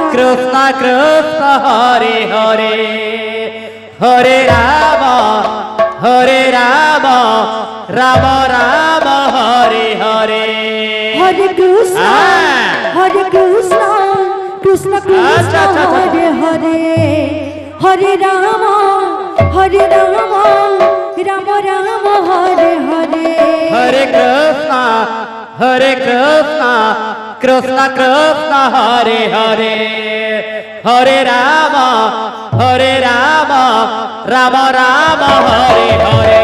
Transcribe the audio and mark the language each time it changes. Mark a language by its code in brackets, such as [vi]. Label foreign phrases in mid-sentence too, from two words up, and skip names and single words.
[bn] কৃষ্ণ কৃষ্ণ হরে হরে হরে রাম রাম রাম হরে হরে হরে কৃষ্ণ হরে কৃষ্ণ কৃষ্ণ কৃষ্ণ আচ্ছা, আচ্ছা, আচ্ছা। হরে হরে হরে রাম রাম রাম হরে হরে হরে কৃষ্ণ কৃষ্ণ কৃষ্ণ হরে হরে হরে রাম রাম রাম হরে হরে